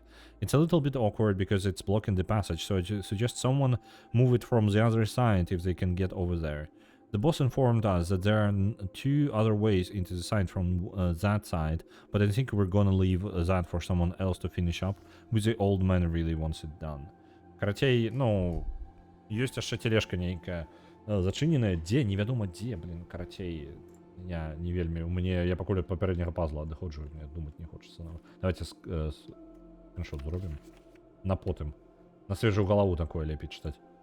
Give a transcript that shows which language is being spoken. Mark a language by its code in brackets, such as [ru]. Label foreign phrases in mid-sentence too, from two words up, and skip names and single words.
[en] It's a little bit awkward because it's blocking the passage, so I suggest someone move it from the other side if they can get over there. The boss informed us that there are 2 other ways into the site from that side, but I think we're gonna leave that for someone else to finish up, with the old man really wants it done. [be] Карацей, ну, ёсць яшчэ тележка нейкая. Зачыненая, дзе, невядома дзе, блин, карацей, я не вельмі, у мяне, я пакуль ад папярэдняга пазла адыходжу, мне думаць не хочацца. Давайте скриншот зробім. На потым. На свежую галаву такое лепей чытаць.